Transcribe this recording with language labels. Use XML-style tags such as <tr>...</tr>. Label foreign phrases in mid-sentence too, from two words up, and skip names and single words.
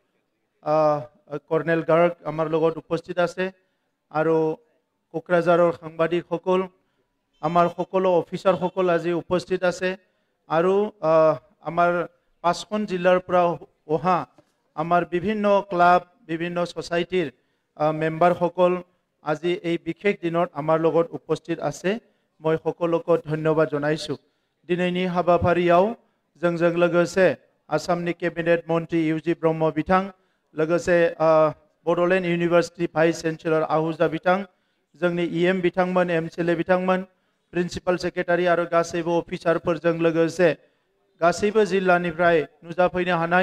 <as>কৰ্ণেল গাৰ্গ আমাৰ লগত উপস্থিত আছে আৰু কোকৰাঝাৰৰ সাংবাদিকসকল, আমাৰ সকলো অফিচাৰসকল আজি উপস্থিত আছে আৰু আমাৰ 5খন জিলাৰ পৰা অহা আমাৰ বিভিন্ন ক্লাব বিভিন্ন সোসাইটিৰ মেম্বাৰসকল আজি এই বিশেষ দিনত আমাৰ লগত উপস্থিত আছে। মই সকলোকে ধন্যবাদ জনাইছোঁ।</as> <brx>দিনैनि हाबाफारियाव जोंजों लोगोसे आसामनि केबिनेट मन्त्री इउजि ब्रह्म बिथां, लोगोसे बडोलेण्ड इउनिभार्सिटी</brx> <en>vice chancellor</en> <brx>आहुजा बिथां, जोंनि EM बिथांमोन, MCLA बिथांमोन,</brx> <en>principal secretary</en> <brx>आरो गासैबो अफिसारफोरजों लोगोसे गासैबो जिल्लानिफ्राय नुजाफैनो हानाय</brx>